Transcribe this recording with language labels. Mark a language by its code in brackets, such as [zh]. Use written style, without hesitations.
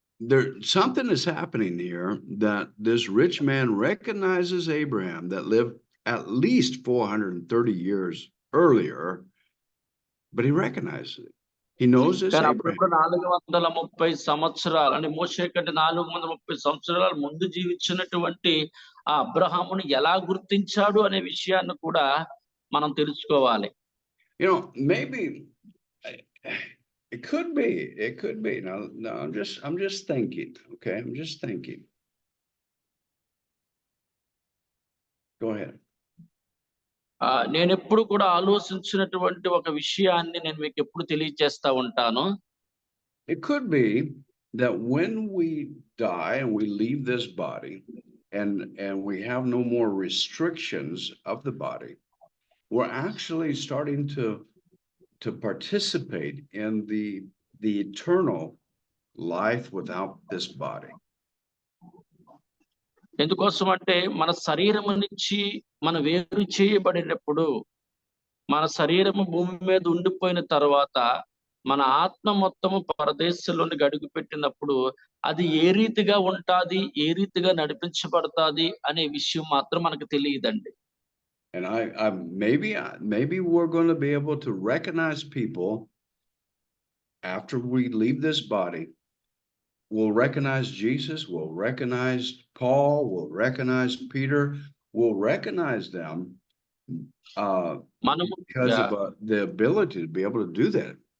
[en] There something is happening here, that this rich man recognizes Abraham that lived at least 430 years earlier, but he recognizes it. He knows this Abraham. [te] 430 సంవత్సరాలు అంటే మోషే కంటే 430 సంవత్సరాల ముందు జీవించినటువంటి ఆ అబ్రహామును ఎలా గుర్తించాడు అనే విషయాన్ని కూడా మనం తెలుసుకోవాలి. [en] Maybe it could be. Now I'm just thinking. Okay, I'm just thinking. Go ahead. [te] నేను ఎప్పుడు కూడా ఆలోచించినటువంటి ఒక విషయాన్ని నేను మీకు ఎప్పుడు తెలియజేస్తా ఉంటాను. [en] It could be that when we die and we leave this body and we have no more restrictions of the body, we're actually starting to participate in the eternal life without this body. [te] ఎందుకోసం అంటే మన శరీరము నుంచి మనం వేరు చేయబడినప్పుడు, మన శరీరము భూమి మీద ఉండిపోయిన తర్వాత మన ఆత్మ మొత్తము పరదేశంలోని అడుగు పెట్టినప్పుడు అది ఏ రీతిగా ఉంటాది, ఏ రీతిగా నడిపించబడతాది అనే విషయం మాత్రం మనకు తెలియదండి. [en] And maybe we're going to be able to recognize people after we leave this body. We'll recognize Jesus, we'll recognize Paul, we'll recognize Peter, we'll recognize them because of the ability to be able to do that,